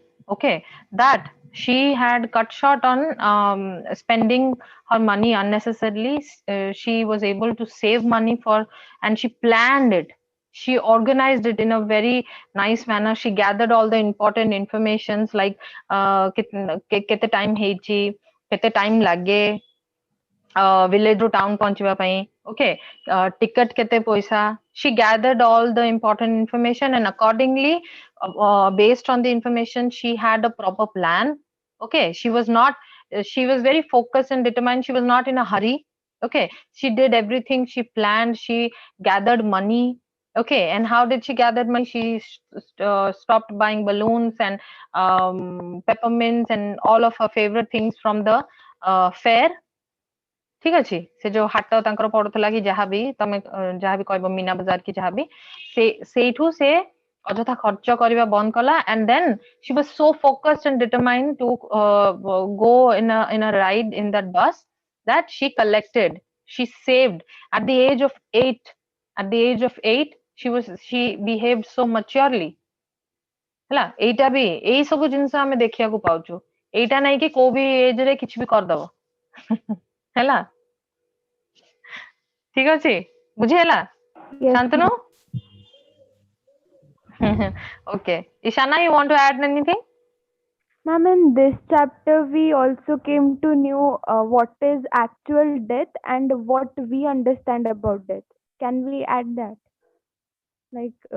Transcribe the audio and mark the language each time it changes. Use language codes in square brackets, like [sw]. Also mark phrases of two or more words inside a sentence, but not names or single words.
[en] Okay, that she had cut short on spending her money unnecessarily. She was able to save money for, and she planned it. She organized it in a very nice manner. She gathered all the important informations like [or] କେତେ time ହେଇଛି, କେତେ time ଲାଗେ, [en] village [or] ରୁ town ପହଞ୍ଚିବା ପାଇଁ okay ticket କେତେ ପଇସା. [en] She gathered all the important information and accordingly based on the information she had a proper plan. Okay, she was very focused and determined. She was not in a hurry. Okay, she did everything, she planned, she gathered money. Okay, and how did she gather money? She stopped buying balloons and peppermints and all of her favorite things from the fair. [or] ଠିକ ଅଛି ସେ ଯୋଉ ହାଟ ତାଙ୍କର ପଡୁଥିଲା କି ଯାହାବି ତମେ ଯାହାବି କହିବ ମୀନା ବଜାର କି ଯାହାବି ସେଇଠୁ ସେ ଅଯଥା ଖର୍ଚ୍ଚ କରିବା ବନ୍ଦ କଲା [en] and then she was so focused and determined to go in a ride in that bus that she collected, she saved at the age of 8. At the age of 8 she behaved so maturely ହେଲା. [or] ଏଇଟା ବି ଏଇ ସବୁ ଜିନିଷ ଆମେ ଦେଖିବାକୁ ପାଉଛୁ. ଏଇଟା ନାଇଁ କି କୋଉ ବି ଏଜ ରେ କିଛି ବି କରିଦବ ହେଲା. ଠିକ ଅଛି ବୁଝି ହେଲା [en] Yes, ଶାନ୍ତନୁ? Okay, Ishana, you want to add anything? ma'am, in this chapter we also came to know what is actual death and what we understand about death. Can we add that? Like,